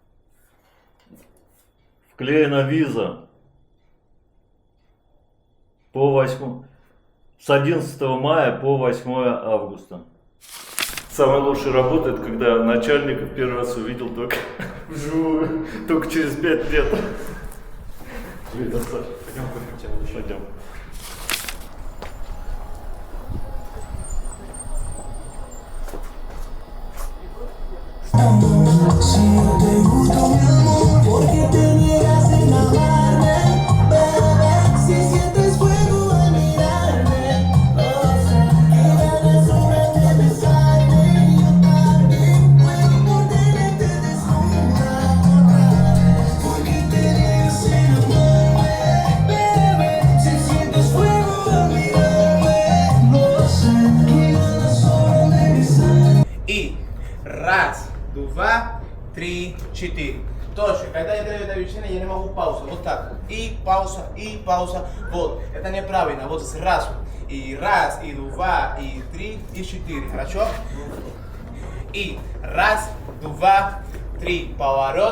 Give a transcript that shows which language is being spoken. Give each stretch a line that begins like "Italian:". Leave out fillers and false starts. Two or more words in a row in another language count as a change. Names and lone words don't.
Russian: Вклеена виза. С 11 мая по 8 августа. Самое лучшее работает, когда начальника в первый раз увидел только через 5 лет. Пойдем кофе. Пойдем.
Spanish: Si no te gusto mi amor, ¿por qué te niegas en amarme? Bebé, si sientes fuego al mirarme, oh, sé que ganas sobran de besarme. Yo también puedo por tenerte desnuda otra vez. ¿Por qué te niegas en amarme? Bebé, si sientes fuego al mirarme, oh, sé que ganas sobran de besarme.
Russian: И раз, два, три, четыре. Точно. Когда я даю это движение, я не могу паузу. Вот так. И пауза, и пауза. Вот. Это неправильно. Вот сразу. И раз, и два, и три, и четыре. Хорошо? И раз, два, три. Поворот.